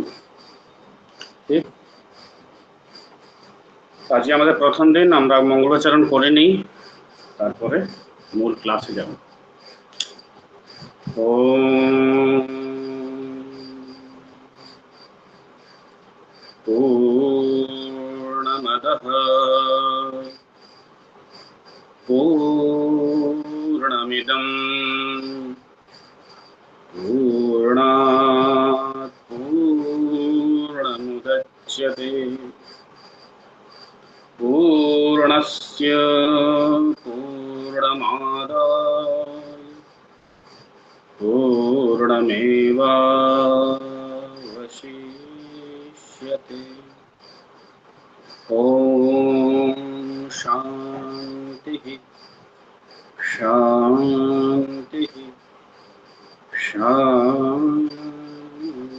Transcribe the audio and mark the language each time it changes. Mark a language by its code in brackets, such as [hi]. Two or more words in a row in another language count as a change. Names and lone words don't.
[bn] ঠিক, আজকে আমাদের প্রথম দিন, আমরা মঙ্গলাচরণ করে নিই, তারপরে মূল ক্লাসে যাব। [sa] पूर्णमदः पूर्णमिदं पूर्णात् पूर्णमुदच्यते पूर्णस्य पूर्णमादाय पूर्णमेवावशिष्यते। ओम शान्ति शान्ति शान्ति।